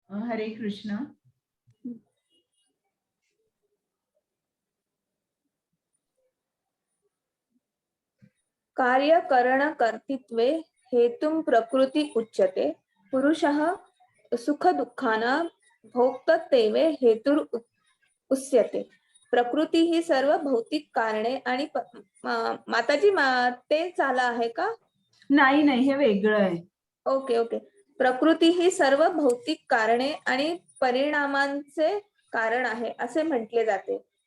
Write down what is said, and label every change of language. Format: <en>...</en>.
<mr>हरे कृष्ण.</mr> <sa>कार्यकरण कर्तृत्वे हेतुं प्रकृती उच्यते. पुरुषः सुख दुःखानां भोक्तृत्वे हेतुर उच्यते.</sa> <mr>प्रकृती ही सर्व भौतिक कारणे आणि माताजी ते झालं आहे का? नाही हे वेगळं आहे.</mr> <en>Okay.</en> <mr>प्रकृती ही सर्व भौतिक कारणे आणि परिणामांचे कारण आहे असे म्हटले जाते.</mr>